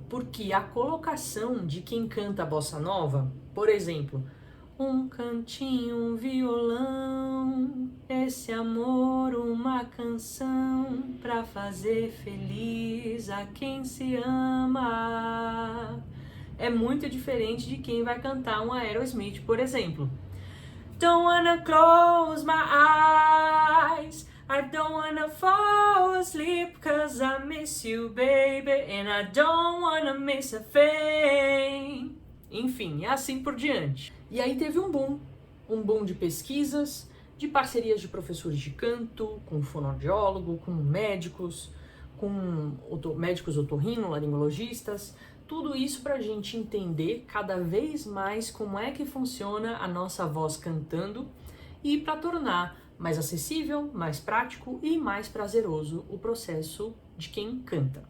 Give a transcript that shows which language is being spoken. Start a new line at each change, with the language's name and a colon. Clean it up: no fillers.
Portuguese: Porque a colocação de quem canta bossa nova, por exemplo, um cantinho, um violão, esse amor, uma canção pra fazer feliz a quem se ama. É muito diferente de quem vai cantar um Aerosmith, por exemplo.
English: Don't wanna close my eyes, I don't wanna fall asleep, cause I miss you, baby, and I don't wanna miss a thing.
Portuguese: Enfim, e assim por diante. E aí teve um boom de pesquisas, de parcerias de professores de canto, com fonoaudiólogo, com médicos otorrinolaringologistas, tudo isso para a gente entender cada vez mais como é que funciona a nossa voz cantando e para tornar mais acessível, mais prático e mais prazeroso o processo de quem canta.